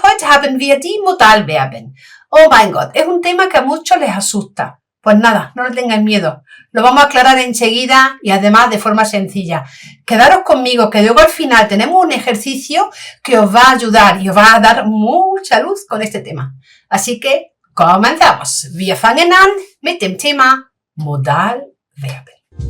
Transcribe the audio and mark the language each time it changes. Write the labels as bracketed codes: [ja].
[de] Heute haben wir die Modalverben. Oh mein Gott, [es] es un tema que a muchos les asusta. Pues nada, no le tengan miedo. Lo vamos a aclarar enseguida y además de forma sencilla. Quedaros conmigo, que luego al final tenemos un ejercicio que os va a ayudar y os va a dar mucha luz con este tema. Así que comenzamos. [de] Wir fangen an mit dem Thema Modalverben.